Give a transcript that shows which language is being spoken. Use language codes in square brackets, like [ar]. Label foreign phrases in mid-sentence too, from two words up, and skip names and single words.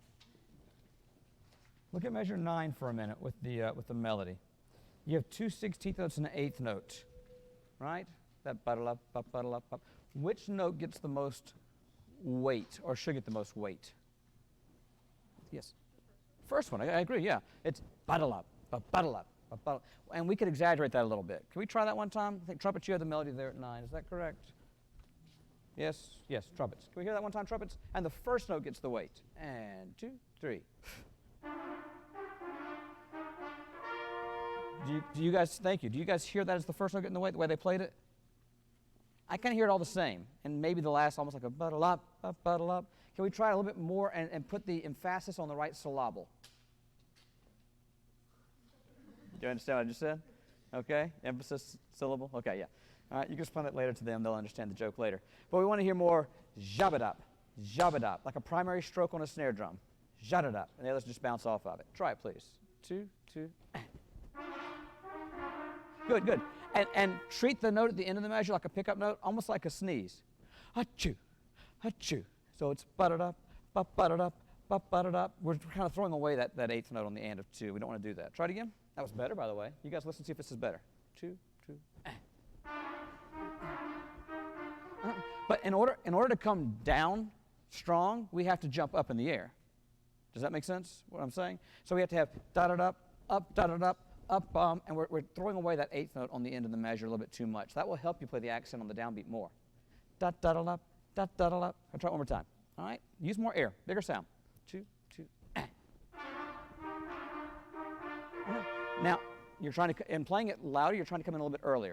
[en] Look at measure 9 for a minute with the melody. You have 2 16th notes and an 8th note, right? That ba-da-lap, ba-da-lap, ba. Which note gets the most weight, or should get the most weight? Yes. First one, I agree, yeah. It's ba-da-lap, ba-da-lap, ba-da-lap. And we could exaggerate that a little bit. Can we try that one time? I think trumpets, you have the melody there at 9. Is that correct? Yes, yes, trumpets. Can we hear that one time, trumpets? And the first note gets the weight. And 2, 3. Do you guys, thank you, do you guys hear that as the first note getting the weight, the way they played it? I kind of hear it all the same. And maybe the last almost like a ba-da-lap, ba-da-lap. Can we try a little bit more and put the emphasis on the right syllable? Do you understand what I just said? Okay, emphasis, syllable, okay, yeah. All right, you can explain that later to them. They'll understand the joke later. But we want to hear more jabba-dap, like a primary stroke on a snare drum. Jabba-dap, and the others just bounce off of it. Try it, please. 2, 2. Good, good. And treat the note at the end of the measure like a pickup note, almost like a sneeze. Achoo, achoo. So it's ba-da-dap, ba-da-dap, ba-da-dap. We're kind of throwing away that 8th note on the end of 2. We don't want to do that. Try it again. That was better, by the way. You guys listen, see if this is better. 2, 2. But in order to come down strong, we have to jump up in the air. Does that make sense, what I'm saying? So we have to have da-da-da, up, da-da-da, up, and we're throwing away that 8th note on the end of the measure a little bit too much. That will help you play the accent on the downbeat more. Da-da-da-da, da-da-da-da. I'll try it one more time. All right? Use more air, bigger sound. 2, 2. Now, you're trying to, in playing it louder, you're trying to come in a little bit earlier.